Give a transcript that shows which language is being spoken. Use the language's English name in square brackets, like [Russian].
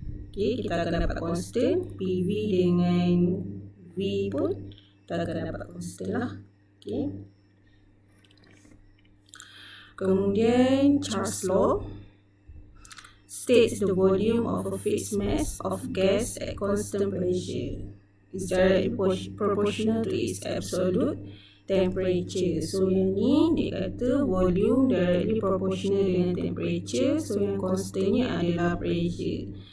[Malay] Okay, kita akan dapat constant. PV dengan V pun kita akan dapat constant lah. Okay. Kemudian [English] Charles law states the volume of a fixed mass of gas at constant pressure is directly proportional to its absolute temperature. [Malay] So yang ni dia kata volume directly proportional dengan temperature. So yang constantnya adalah pressure.